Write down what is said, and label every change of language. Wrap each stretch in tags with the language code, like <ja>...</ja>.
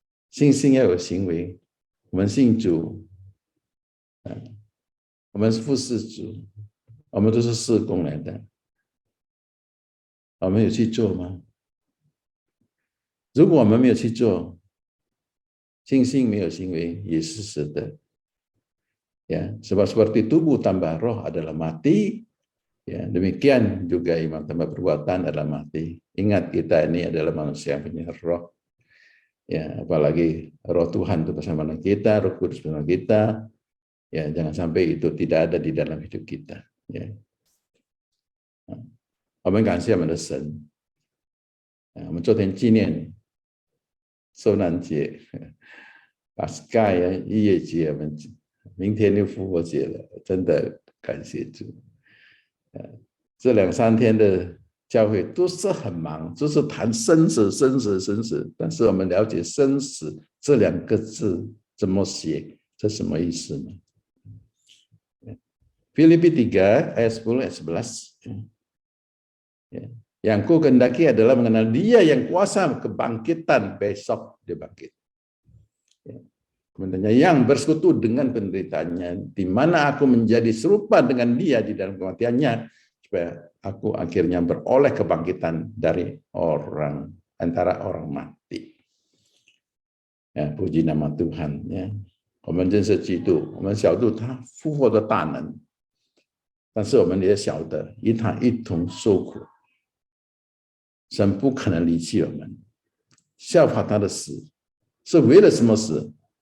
<zh>信心要有行为，我们信主，我们是服侍主，我们都是事工来的，我们有去做吗？如果我们没有去做，信心没有行为也是死的。</zh> <id>Sebab seperti tubuh tanpa roh adalah mati, demikian juga iman tanpa perbuatan adalah mati. Ingat kita ini adalah manusia yang punya roh. Apalagi roh Tuhan itu bersama dengan kita, roh kudus bersama kita. Jangan sampai itu tidak ada di dalam hidup kita.</id> <zh>我们感谢我们的神。我们昨天纪念受难节，把 Sky 逾越节，我们明天就复活节了，真的感谢主。这2-3天的教会都是很忙，就是谈生死、生死、生死。但是我们了解生死这2个字怎么写，这什么意思呢？</zh> <id>Filipi 3 ayat 10 ayat 11. Yang ku kehendaki adalah mengenal Dia yang kuasa kebangkitan, besok dia bangkit. Kemudian yang bersekutu dengan penderitaannya, di mana aku menjadi serupa dengan Dia di dalam kematiannya, supaya aku akhirnya beroleh kebangkitan dari antara orang mati. Puji nama Tuhan.</id> <zh>我们认识基督，我们晓得他复活的大能，但是我们也晓得与他一同受苦。神不可能离弃我们，效法他的死是为了什么死？</zh>